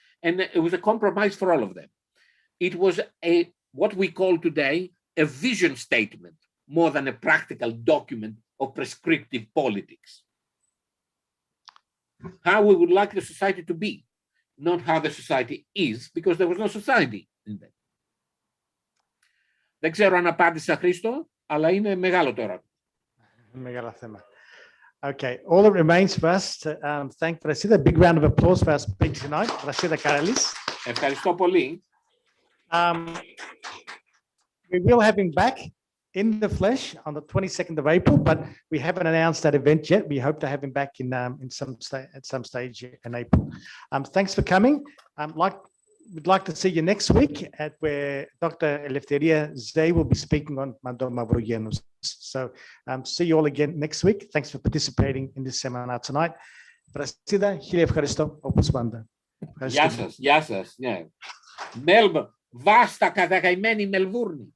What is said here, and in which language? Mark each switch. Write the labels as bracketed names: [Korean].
[English] And it was a compromise for all of them. It was what we call today a vision statement, more than a practical document of prescriptive politics. How we would like the society to be, not how the society is, because there was no society in that. [Greek] Δεν ξέρω αν απάντησα, Χρήστο, αλλά είναι μεγάλο τώρα. Μεγάλο θέμα. [English] Okay, all that remains for us to thank Vrasidas. A big round of applause for our speaker tonight, Vrasidas Karalis. [Greek] Ευχαριστώ πολύ. [English] We will have him back in the flesh on the 22nd of April, but we haven't announced that event yet. We hope to have him back at some stage in April. Thanks for coming. We'd like to see you next week at where Dr. Eleftheria Zey will be speaking on Mando Mavrogenos. So see you all again next week. Thanks for participating in this seminar tonight. [Greek] Vrasidas, χίλια ευχαριστώ, όπως πάντα. Γεια σας, ναι. Melbourne, βάστα κατακαημένη Μελβούρνη.